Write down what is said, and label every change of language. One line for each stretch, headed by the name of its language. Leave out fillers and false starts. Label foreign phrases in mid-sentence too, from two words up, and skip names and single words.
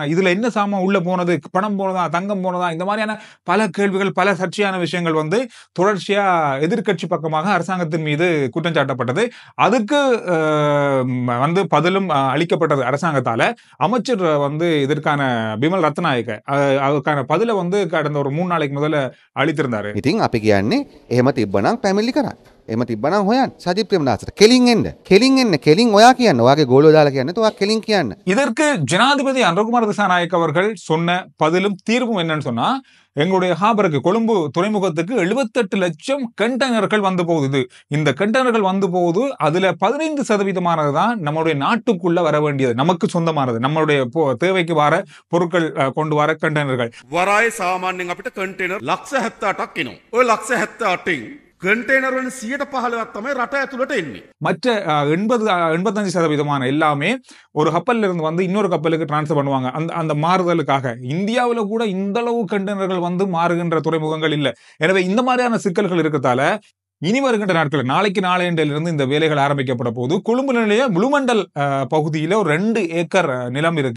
Tamil: இதுல என்ன சாமான் உள்ள போனது, பணம் போனதா, தங்கம் போனதா, இந்த மாதிரியான பல கேள்விகள், பல சர்ச்சையான விஷயங்கள் வந்து தொடர்ச்சியா எதிர்கட்சி பக்கமாக அரசாங்கத்தின் மீது குற்றம் சாட்டப்பட்டது. அதுக்கு வந்து பதிலும் அளிக்கப்பட்டது அரசாங்கத்தால. அமைச்சர் வந்து இதற்கான பிமல் ரத்நாயக்க அதுக்கான பதில வந்து கடந்த ஒரு 3 நாளைக்கு முதல்ல அளித்திருந்தாரு.
Sinhala: ඉතින් අපි කියන්නේ එහෙම තිබ්බනම් පැමිණිලි කරන්න. එහෙම තිබ්බනම් හොයන්න. සජිත් ප්‍රේමදාසට කෙලින් එන්න. කෙලින් ඔයා කියන්න. ඔයාගේ ගෝලෝ දාලා කියන්න. ඔයා කෙලින් කියන්න.
Tamil: இதற்கு ஜனாதிபதி அனுரகுமார திசாநாயக்க அவர்கள் சொன்ன பதிலும் தீர்வும் என்னன்னு சொன்னா, எங்களுடைய ஹாபருக்கு, கொழும்பு துறைமுகத்துக்கு 78 லட்சம் கண்டெய்னர்கள் வந்து போகுது. இந்த கண்டெய்னர்கள் வந்து போகுது, அதுல 15% தான் நம்மளுடைய நாட்டுக்குள்ள வர வேண்டியது, நமக்கு சொந்தமானது, நம்மளுடைய தேவைக்கு வர பொருட்கள் கொண்டு வர கண்டெய்னர்கள்.
Sinhala: වරායේ සාමාන්‍යයෙන් අපිට කන්ටේනර් 178ක් එනවා. ඔය 178න් කන්ටේනර් වලින් 115ක් තමයි රට ඇතුළට එන්නේ.
Tamil: மற்ற 85% எல்லாமே ஒரு கப்பல்ல இருந்து வந்து இன்னொரு கப்பலுக்கு டிரான்ஸ்ஃபர் பண்ணுவாங்க. அந்த மாறுதலுக்காக இந்தியாவில் கூட இந்த அளவு கண்டெய்னர்கள் வந்து மாறுகின்ற துறைமுகங்கள் இல்லை. எனவே இந்த மாதிரியான சிக்கல்கள் இருக்கத்தால இனி வருகின்ற நாட்கள் நாளைக்கு நாளையிலிருந்து இந்த வேலைகள் ஆரம்பிக்கப்பட போது கொழும்பு நிலைய முழுமண்டல் பகுதியில ஒரு 2 ஏக்கர் நிலம் இருக்கு.